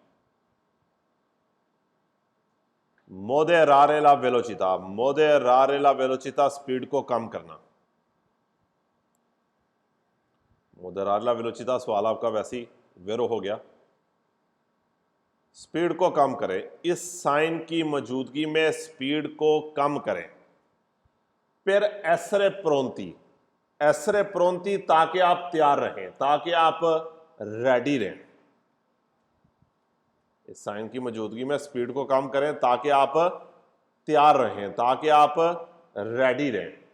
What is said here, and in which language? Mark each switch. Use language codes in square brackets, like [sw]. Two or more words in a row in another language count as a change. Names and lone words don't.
[it] moderare la velocità, moderare la velocità, [hi] स्पीड को कम करना। [it] moderare la velocità [hi] सवाल आपका वैसे ही वेरो हो गया। स्पीड को कम करें, इस साइन की मौजूदगी में स्पीड को कम करें। फिर [it] essere pronti, essere pronti [hi] ताकि आप तैयार रहें, ताकि आप रेडी रहें। इस साइन की मौजूदगी में स्पीड को कम करें ताकि आप तैयार रहें, ताकि आप रेडी रहें।